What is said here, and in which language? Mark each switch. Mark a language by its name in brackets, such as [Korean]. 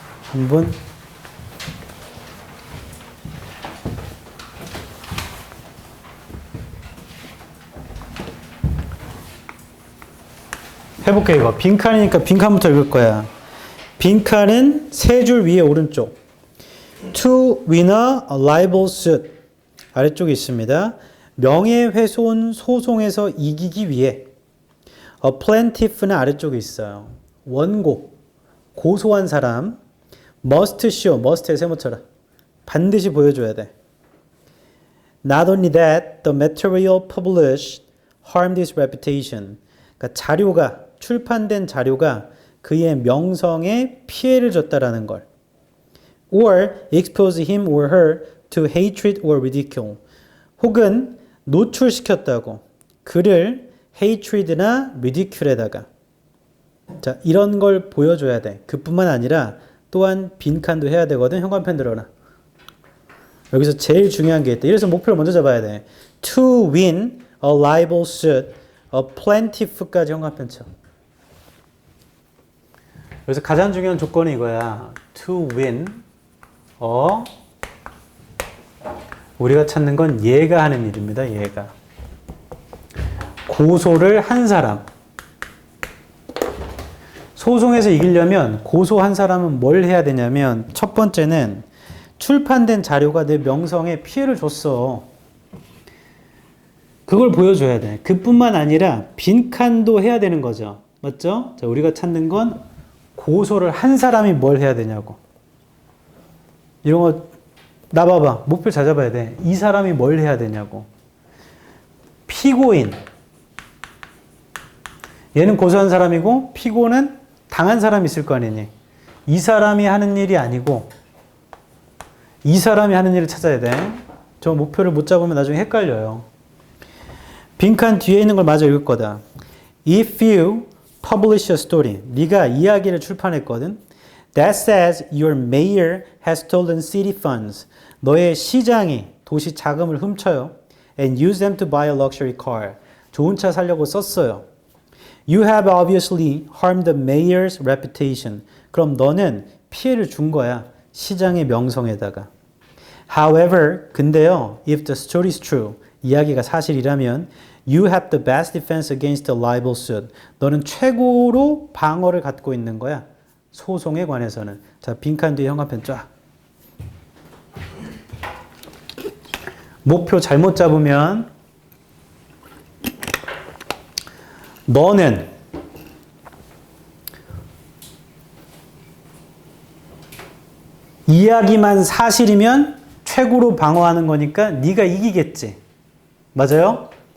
[Korean] 한번 해볼게. 이거 빈칸이니까 빈칸부터 읽을 거야. 빈칸은 세 줄 위에 오른쪽. [English] To win a libel suit [Korean] 아래쪽에 있습니다. 명예훼손 소송에서 이기기 위해. A plaintiff는 아래쪽에 있어요. 원고, 고소한 사람. [English] must show, [Korean] must의 세모처럼 반드시 보여줘야 돼. [English] Not only that, the material published harmed his reputation. [Korean] 그러니까 자료가, 출판된 자료가 그의 명성에 피해를 줬다라는 걸. [English] Or expose him or her to hatred or ridicule. [Korean] 혹은 노출시켰다고. 그를 hatred나 ridicule에다가 자 이런 걸 보여줘야 돼. 그뿐만 아니라 또한 빈칸도 해야 되거든. 현관펜 들어라. 여기서 제일 중요한 게 있다. 이래서 목표를 먼저 잡아야 돼. [English] To win a libel suit, a plaintiff까지 현관펜 쳐. [Korean] 여기서 가장 중요한 조건이 이거야. To win 우리가 찾는 건 얘가 하는 일입니다. 얘가. 고소를 한 사람. 소송에서 이기려면 고소한 사람은 뭘 해야 되냐면 첫 번째는 출판된 자료가 내 명성에 피해를 줬어. 그걸 보여줘야 돼. 그뿐만 아니라 빈칸도 해야 되는 거죠. 맞죠? 자, 우리가 찾는 건 고소를 한 사람이 뭘 해야 되냐고. 이런 거 나 봐봐. 목표 잘 잡아야 돼. 이 사람이 뭘 해야 되냐고. 피고인. 얘는 고소한 사람이고 피고는 당한 사람이 있을 거 아니니. 이 사람이 하는 일이 아니고 이 사람이 하는 일을 찾아야 돼. 저 목표를 못 잡으면 나중에 헷갈려요. 빈칸 뒤에 있는 걸 마저 읽을 거다. [English] If you publish a story, [Korean] 네가 이야기를 출판했거든. [English] That says your mayor has stolen city funds. [Korean] 너의 시장이 도시 자금을 훔쳐요. [English] And use them to buy a luxury car. [Korean] 좋은 차 사려고 썼어요. [English] You have obviously harmed the mayor's reputation. [Korean] 그럼 너는 피해를 준 거야. 시장의 명성에다가. [English] However, [Korean] 근데요, [English] if the story is true, [Korean] 이야기가 사실이라면 [English] you have the best defense against a libel suit. [Korean] 너는 최고로 방어를 갖고 있는 거야. 소송에 관해서는. 자, 빈칸 뒤에 현관펜 쫙. 목표 잘못 잡으면 너는 이야기만 사실이면 최고로 방어하는 거니까 네가 이기겠지. 맞아요?